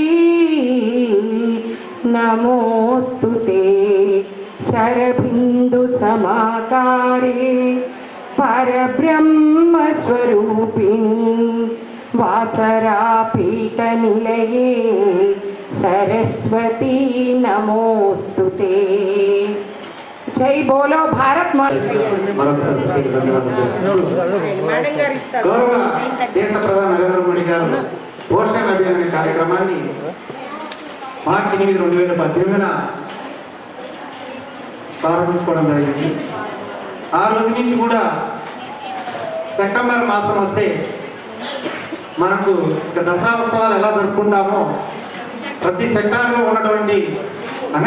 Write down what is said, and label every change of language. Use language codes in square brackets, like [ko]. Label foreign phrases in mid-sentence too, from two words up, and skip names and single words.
[sa] नमोऽस्तुते शरबिन्दुसमाकारे परब्रह्मस्वरूपिणी वासरापीठनिलये सरस्वती नमोस्तुते। [hi] जय बोलो भारत माता। [te] గౌరవ దేశ ప్రధాని నరేంద్ర మోడీ గారు పోషణ అభియాన్ కార్యక్రమాన్ని మార్చి 8, 2018 ప్రారంభించుకోవడం జరిగింది. ఆ రోజు నుంచి కూడా సెప్టెంబర్ మాసం వస్తే మనకు దసరా ఉత్సవాలు ఎలా జరుపుకుంటామో ప్రతి సెక్టార్లో ఉన్నటువంటి